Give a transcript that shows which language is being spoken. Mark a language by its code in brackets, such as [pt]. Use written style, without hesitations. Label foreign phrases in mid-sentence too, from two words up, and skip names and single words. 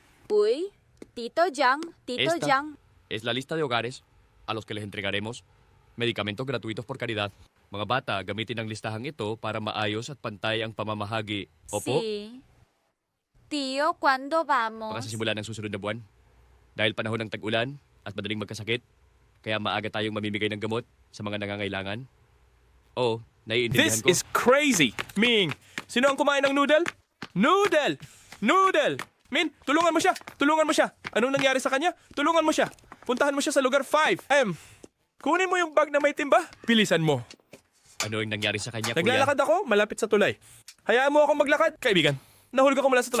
[tl] Uy, Tito Yang, Tito [es] Esta [tl] Yang. [es] es la lista de hogares a los que les entregaremos medicamentos gratuitos por caridad. [tl] Mga bata, gamitin ang listahang ito para maayos at pantay ang pamamahagi. Opo, [es] Sí. Tío, ¿cuándo vamos? [tl] baka sa simula ng susunod na buwan. Dahil panahon ng tag-ulan at madaling magkasakit, kaya maaga tayong mamimigay ng gamot sa mga nangangailangan. Oo, naiintindihan [en] This [tl] ko. [en] is crazy! [tl] Ming, sino ang kumain ng noodle? Noodle! Noodle! Min, tulungan mo siya! Tulungan mo siya! Anong nangyari sa kanya? Tulungan mo siya! Puntahan mo siya sa lugar 5. Kunin mo yung bag na may timba. Bilisan mo. Ano ang nangyari sa kanya, kuya? Naglalakad ako, malapit sa tulay. Hayaan mo akong maglakad. Kaibigan, nahulog ako mula sa tulay.